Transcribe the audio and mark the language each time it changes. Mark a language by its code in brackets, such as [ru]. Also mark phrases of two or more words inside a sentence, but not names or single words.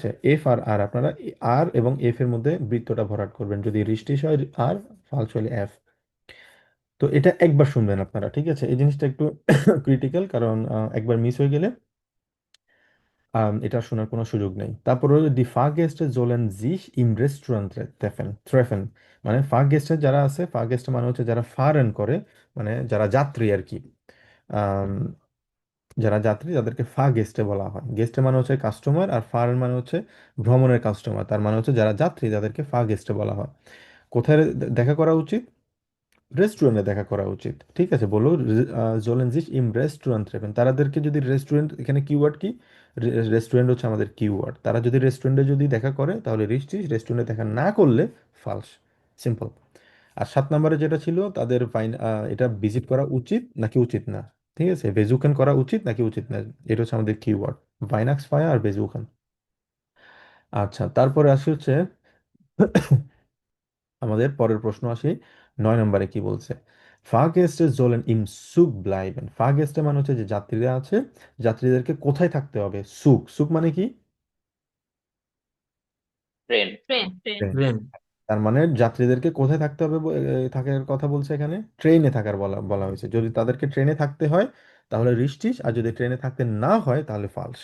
[bn] এফ আর আর, আপনারা আর এবং এফ এর মধ্যে বৃত্তটা ভরাট করবেন। যদি রিস্টিস হয় আর, ফালস হলে এফ। তো এটা একবার শুনবেন আপনারা, ঠিক আছে? এই জিনিসটা একটু ক্রিটিক্যাল, কারণ একবার মিস হয়ে গেলে এটা শোনার কোনো সুযোগ নেই। তারপর হলো [de] die Fahrgäste sollen sich im Restaurant treffen। [bn] মানে ফারগেস্টে যারা আছে, ফারগেস্ট মানে হচ্ছে যারা ফারেন করে, মানে যারা যাত্রী আর কি। আম, যারা যাত্রী তাদেরকে গেস্টে বলা হয়। গেস্টে মানে হচ্ছে কাস্টমার, আর ফারেন মানে হচ্ছে ভ্রমণের কাস্টমার। তার মানে হচ্ছে যারা যাত্রী তাদেরকে গেস্টে বলা হয়। কোথায় দেখা করা উচিত? রেস্টুরেন্টে দেখা করা উচিত। ঠিক আছে, বলো [de] sollen sich im Restaurant treffen। [bn] তাদেরকে যদি রেস্টুরেন্ট, এখানে কিওয়ার্ড কি, রেস্টুরেন্ট হচ্ছে আমাদের কিওয়ার্ড। তারা যদি রেস্টুরেন্টে যদি দেখা করে তাহলে richtig, রেস্টুরেন্টে দেখা না করলে ফালস। সিম্পল। আর 7 নম্বরে যেটা ছিল তাদের এটা ভিজিট করা উচিত নাকি উচিত না। ঠিক আছে, বেজুকেন করা উচিত নাকি উচিত না, এটা হচ্ছে আমাদের কিওয়ার্ড, [de] Weihnachts Feier [bn] আর বেজুকেন। আচ্ছা, তারপরে আসি হচ্ছে আমাদের পরের প্রশ্ন আসি, 9 নম্বরে কি বলছে। [de] ফারগেস্টে sollen im Zug bleiben। [bn] ফারগেস্টে মানে হচ্ছে যে যাত্রীরা আছে, যাত্রীদেরকে কোথায় থাকতে হবে। সুক, সুক মানে কি, ট্রেন। ট্রেন। তার মানে যাত্রীদেরকে কোথায় থাকতে হবে থাকার কথা বলছে এখানে, ট্রেনে থাকার বলা বলা হয়েছে। যদি তাদেরকে ট্রেনে থাকতে হয় তাহলে রিস্টিস, আর যদি ট্রেনে থাকতে না হয় তাহলে ফালস।